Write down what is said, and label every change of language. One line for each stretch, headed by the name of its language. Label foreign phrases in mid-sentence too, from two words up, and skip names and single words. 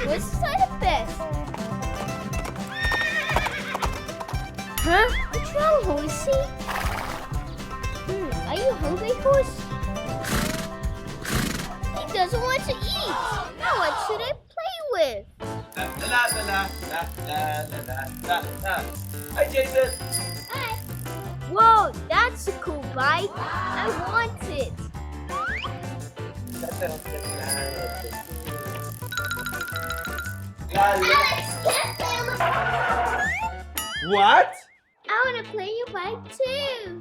English: Let's start it best. Huh? What's wrong, horsey? Are you hungry, horse? He doesn't want to eat. Now what should I play with? La la la la la la la la. Hi, Jason. Hi. Whoa, that's a cool bike. I want it. La, la. Alex, can't play on the bike. What? I want to play your bike too.